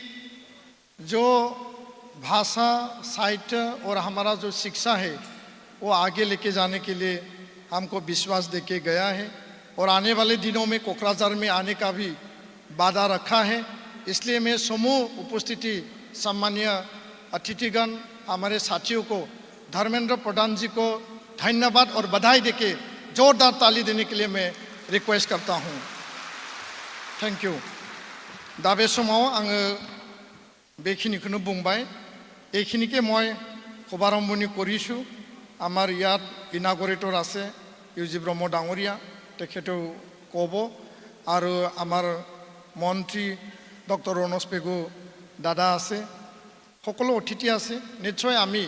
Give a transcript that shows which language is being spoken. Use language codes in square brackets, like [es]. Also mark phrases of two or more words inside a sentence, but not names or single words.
[hi] जो भाषा साहित्य और हमारा जो शिक्षा है वो आगे लेके जाने के लिए हमको विश्वास देके गया है और आने वाले दिनों में कोकराझार में आने का भी वादा रखा है इसलिए मैं समूह उपस्थिति सम्मानीय अतिथिगण हमारे साथियों को धर्मेंद्र प्रधान जी को धन्यवाद और बधाई देके जोरदार ताली देने के लिए मैं रिक्वेस्ट करता हूँ थैंक [brx] यू दा बे समाव आङो बेखिनिखौनो बुंबाय [as] এইখিনিকে মই শুভাৰম্ভণি কৰিছোঁ আমাৰ ইয়াত ইনাগৰেটৰ আছে ইউজি ব্ৰহ্ম ডাঙৰীয়া তেখেতেও ক'ব আৰু আমাৰ মন্ত্ৰী ডক্টৰ ৰণোজ পেগু দাদা আছে সকলো অতিথি আছে নিশ্চয় আমি